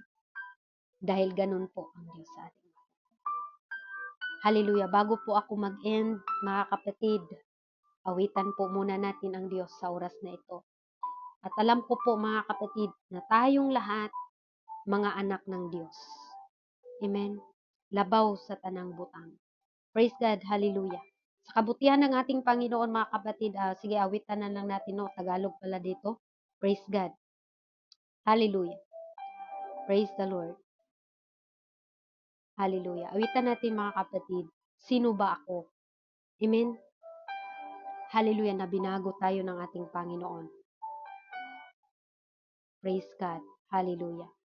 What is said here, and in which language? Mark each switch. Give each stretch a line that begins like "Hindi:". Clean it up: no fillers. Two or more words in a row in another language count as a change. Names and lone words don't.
Filipino: Dahil ganun po ang Diyos sa atin. Hallelujah. Bago po ako mag-end, mga kapatid, awitan po muna natin ang Diyos sa oras na ito. At alam ko po mga kapatid na tayong lahat mga anak ng Diyos. Amen.
Cebuano: Labaw sa tanang butang.
English: Praise God. Hallelujah.
Filipino: Sa kabutihan ng ating Panginoon mga kapatid, sige awitan na lang natin, no? Tagalog pala dito.
English: Praise God. Hallelujah. Praise the Lord. Hallelujah.
Filipino: Awitan natin mga kapatid. Sino ba ako? Amen. Hallelujah, na binago tayo ng ating Panginoon.
English: Praise God. Hallelujah.